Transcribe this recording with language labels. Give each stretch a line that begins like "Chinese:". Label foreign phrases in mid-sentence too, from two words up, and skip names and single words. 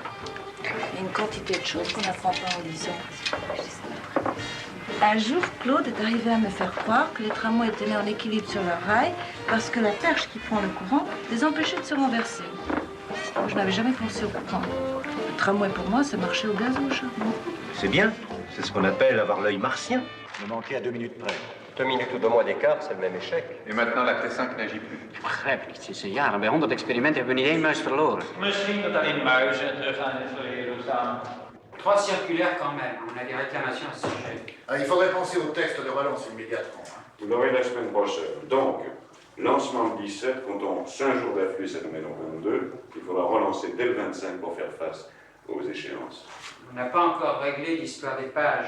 French: Il y a une quantité de choses qu'on n'apprend pas en lisant. Un jour, Claude est arrivé à me faire croire que les tramways tenaient en équilibre sur leur rail parce que la perche qui prend le courant les empêchait de se renverser. Moi, je n'avais jamais pensé au courant. Le tramway, pour moi, ça marchait au gazouche. C'est bien. C'est ce qu'on appelle avoir l'œil martien. Vous manquez à 2 minutes près. 2 minutes ou 2 mois d'écart, c'est le même échec. Et maintenant, la T5 n'agit plus.
Dutch: Begrijpelijk, sinds een jaar. Bij 100 experimenten hebben we niet één muis verloren. Misschien dat alleen muizen terug aan het verleden staan.
French: 3 circulaires quand même. On a des réclamations à ce sujet. Il faudrait penser au texte de relance immédiatement. Vous l'aurez la semaine prochaine. Donc, lancement le 17, comptons 5 jours d'afflux, ça nous met donc 22. Il faudra relancer dès le 25 pour faire face aux échéances. On n'a pas encore réglé l'histoire des pages.